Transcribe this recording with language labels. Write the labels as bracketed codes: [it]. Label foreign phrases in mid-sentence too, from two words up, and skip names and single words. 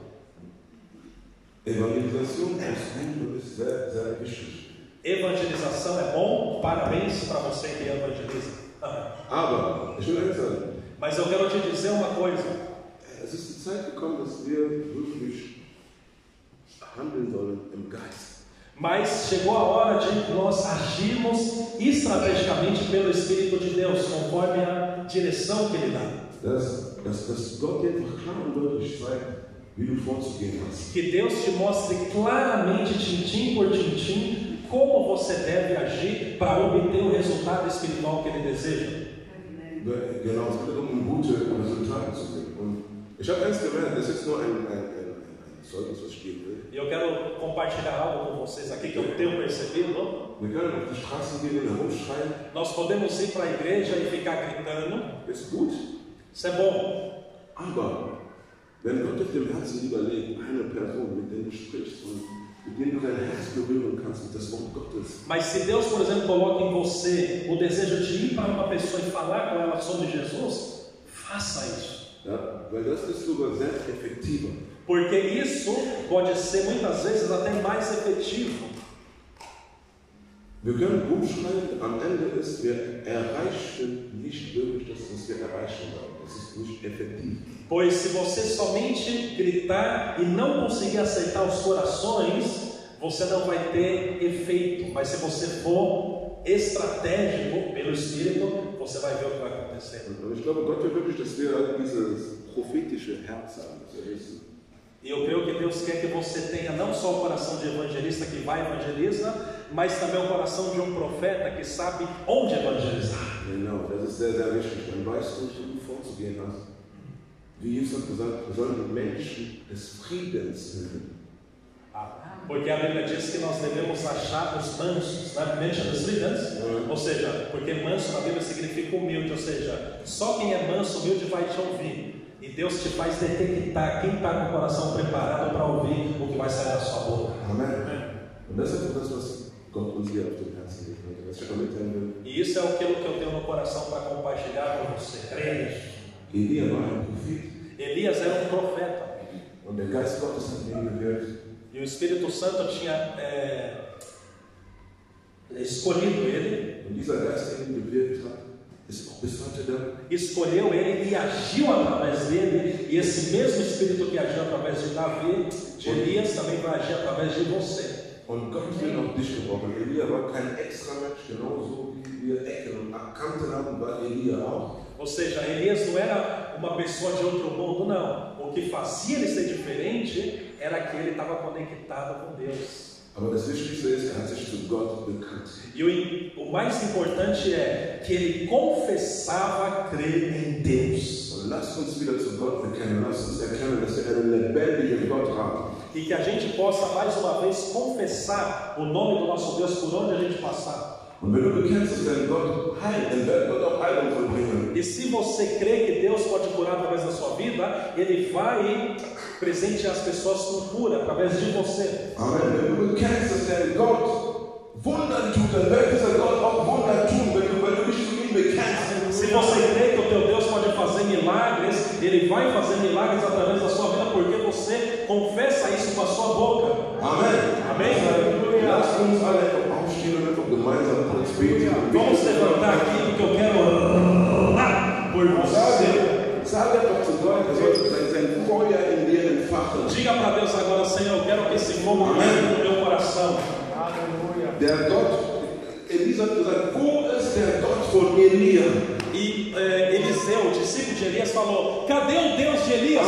[de] Evangelisation ist gut und ist sehr, sehr wichtig. [pt] evangelização é bom, parabéns para você que evangeliza. [de] Aber, ich will eins sagen, [pt] Mas eu quero te dizer uma coisa: [de] es ist die Zeit gekommen, dass wir wirklich handeln sollen im Geist. [pt] Mas chegou a hora de nós agirmos estrategicamente pelo Espírito de Deus, conforme a direção que Ele dá. [de] Dass Gott dir einfach klar und deutlich zeigt, wie du vorzugehen hast. [pt] Que Deus te mostre claramente, tintim por tintim, como você deve agir para obter o resultado espiritual que Ele deseja. [de] Genau, es geht darum, gute Resultate zu sehen. Und ich habe eins gemerkt, das ist jetzt nur ein Zeugnis, was ich geben will. [pt] E eu quero compartilhar algo com vocês aqui que eu tenho percebido. [de] Wir können auf die Straßen gehen und herumschreien. [pt] Nós podemos ir para a igreja e ficar gritando. [de] Ist gut. [pt] Isso é bom. [de] Aber wenn Gott auf dem Herzen überlegt, eine Person, mit der du sprichst und mit dem du dein Herz berühren kannst mit das Wort Gottes. [pt] Mas se Deus, por exemplo, coloca em você o desejo de ir para uma pessoa e falar com ela sobre Jesus, faça isso. [de] Ja, weil das ist sogar sehr effektiver. [pt] Porque isso pode ser muitas vezes até mais efetivo. [de] Wir können rumschreien, am Ende ist, wir erreichen nicht wirklich das, was wir erreichen wollen. Das ist nicht effektiv. [pt] Pois se você somente gritar e não conseguir aceitar os corações, você não vai ter efeito. Mas se você for estratégico pelo Espírito, você vai ver o que vai acontecer. [de] Und ich glaube, Gott will wirklich, dass wir dieses prophetische Herz haben. [pt] E eu creio que Deus quer que você tenha não só o coração de evangelista que vai evangelizar, mas também o coração de um profeta que sabe onde evangelizar. [de] Genau, das ist sehr, sehr wichtig. Dann weißt du, wie du vorzugehen hast. Wie Jesus hat gesagt, wir sollen Menschen des Friedens finden. [pt] Porque a Bíblia diz que nós devemos achar os mansos, né? Mention the freedens, ou seja, porque manso na Bíblia significa humilde, ou seja, só quem é manso, humilde vai te ouvir. E Deus te faz detectar quem está com o coração preparado para ouvir o que vai sair da sua boca. Amen. [de] Und das ist das, was Gott uns hier auf dem Herzen legt, was ich vermitteln will. [pt] E isso é aquilo que eu tenho no coração para compartilhar com você. Creia nisso. [de] Elia war ein Prophet. [pt] Elias era um profeta. [de] Und der Geist Gottes hat ihn gewirkt. [pt] E o Espírito Santo tinha escolhido ele. [de] Und dieser Geist, der ihn gewirkt hat, ist auch bis heute da. [pt] Escolheu ele e agiu através dele. E esse mesmo Espírito que agiu através de Davi, de Elias, também vai agir através de você. [de] Und Gott will auch dich gebrauchen. Elia war kein extra Mensch, genauso wie wir Ecken und Kanten haben, war Elia auch. [pt] Ou seja, Elias não era uma pessoa de outro mundo, não. O que fazia ele ser diferente era que ele estava conectado com Deus. [de] Aber das Wichtigste ist, hat sich zu Gott bekannt. [pt] E o mais importante é que ele confessava crer em Deus. [de] Und lasst uns wieder zu Gott bekennen. Lasst uns erkennen, dass wir einen lebendigen Gott haben. [pt] E que a gente possa mais uma vez confessar o nome do nosso Deus por onde a gente passar. [de] Und wenn du bekennst, dass dein Gott heilt, dann wird Gott auch Heilung vollbringen. [pt] E se você crê que Deus pode curar através da sua vida, Ele vai presentear as pessoas com cura através de você. Amen. [de] Wenn du bekennst, dass dein Gott Wunder tut, dann wird dieser Gott auch Wunder tun, wenn du dich zu ihm bekennst. [pt] Se você crê que o teu Deus pode fazer milagres, Ele vai fazer milagres através da sua vida, porque você confessa isso com a sua boca. Amen. Amém? [de] Lasst uns alle aufstehen und einfach gemeinsam kurz beten. [pt] Vamos levantar aqui porque eu quero orar por você. [de] Sage doch zu Gott, er soll sein Feuer in dir entfachen. [pt] Diga para Deus agora, Senhor, eu quero que esse fogo venha no meu coração. Aleluia. [de] Der Gott, Elisa hat gesagt, wo ist der Gott von Elia? [pt] E Eliseu, o discípulo de Elias, falou: cadê o Deus de Elias?